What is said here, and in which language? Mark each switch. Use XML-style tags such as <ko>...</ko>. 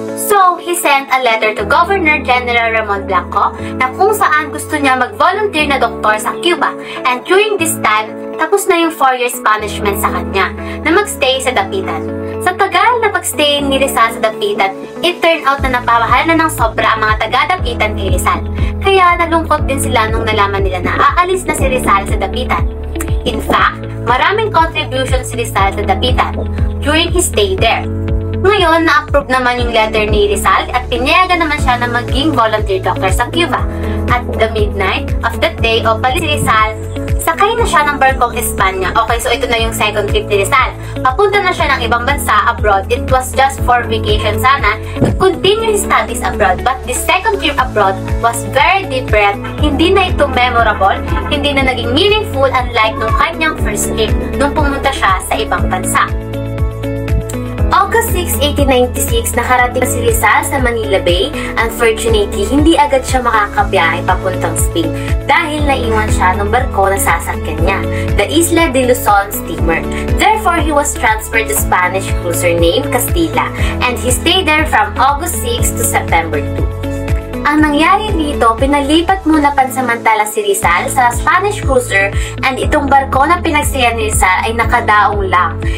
<tl>So, he sent a letter to Governor General Ramon Blanco na kung saan gusto niya mag-volunteer na doktor sa Cuba.</tl> <en>And during this time,</en> <tl>tapos na yung 4 years punishment sa kanya na magstay sa Dapitan. Sa tagal na pagstay ni Rizal sa Dapitan,</tl> <en>it turned out</en> <tl>na napamahal na ng sobra ang mga taga-Dapitan kay Rizal. Kaya nalungkot din sila nung nalaman nila na aalis na si Rizal sa Dapitan. In fact, maraming contributions si Rizal sa Dapitan</tl> <en>during his stay there.</en> <tl>Ngayon, na-approve naman yung letter ni Rizal at pinayagan naman siya na maging volunteer doctor sa Cuba.</tl> <en>At the midnight of that day,</en> <tl>palis si Rizal, sakay na siya ng barkong Espanya. Okay, so ito na yung second trip ni Rizal. Papunta na siya ng ibang bansa abroad.</tl> <en>It was just for vacation sana to continue his studies abroad. But the second trip abroad was very different.</en> <tl>Hindi na ito memorable, hindi na naging meaningful unlike nung kanyang first trip nung pumunta siya sa ibang bansa. August 6, 1896, nakarating si Rizal sa Manila Bay. Unfortunately, hindi agad siya makakabiyahe papuntang Spain dahil naiwan siya ng barko na sasakyan niya, the Isla de Luzon steamer.</tl> <en>Therefore, he was transferred to Spanish cruiser named Castilla, and he stayed there from August 6 to September 2.</en> <tl>Ang nangyari dito, pinalipat muna pansamantala si Rizal sa Spanish cruiser, and itong barko na pinagsayan ni Rizal ay nakadaong lang.</tl>